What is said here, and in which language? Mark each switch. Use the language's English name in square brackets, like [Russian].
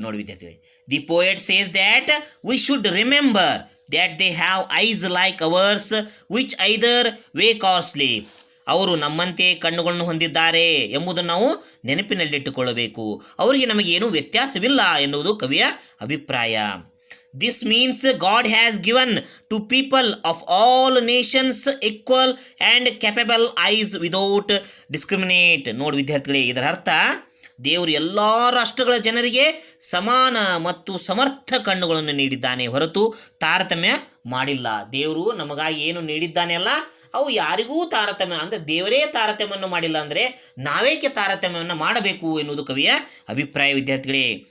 [Kannada] ನೋಡಿ ವಿದ್ಯಾರ್ಥಿಗಳೇ, [English] The poet says that we should remember that they have eyes like ours which either wake or sleep. [Kannada] ಅವರು ನಮ್ಮಂತೆ ಕಣ್ಣುಗಳನ್ನು ಹೊಂದಿದ್ದಾರೆ ಎಂಬುದನ್ನು ನಾವು ನೆನಪಿನಲ್ಲಿಟ್ಟುಕೊಳ್ಳಬೇಕು. ಅವರಿಗೆ ನಮಗೇನೂ ವ್ಯತ್ಯಾಸವಿಲ್ಲ ಎನ್ನುವುದು ಕವಿಯ ಅಭಿಪ್ರಾಯ. [English] This means God has given to people of all nations equal and capable eyes without discriminate. [Kannada] ನೋಡಿ ವಿದ್ಯಾರ್ಥಿಗಳೇ, ಇದರ ಅರ್ಥ ದೇವರು ಎಲ್ಲ ರಾಷ್ಟ್ರಗಳ ಜನರಿಗೆ ಸಮಾನ ಮತ್ತು ಸಮರ್ಥ ಕಣ್ಣುಗಳನ್ನು ನೀಡಿದ್ದಾನೆ ಹೊರತು ತಾರತಮ್ಯ ಮಾಡಿಲ್ಲ. ದೇವರು ನಮಗಾಗಿ ಏನು ನೀಡಿದ್ದಾನೆ ಅಲ್ಲ, ಅವು ಯಾರಿಗೂ ತಾರತಮ್ಯ ಅಂದರೆ ದೇವರೇ ತಾರತಮ್ಯವನ್ನು ಮಾಡಿಲ್ಲ ಅಂದರೆ ನಾವೇಕೆ ತಾರತಮ್ಯವನ್ನು ಮಾಡಬೇಕು ಎನ್ನುವುದು ಕವಿಯ ಅಭಿಪ್ರಾಯ ವಿದ್ಯಾರ್ಥಿಗಳೇ.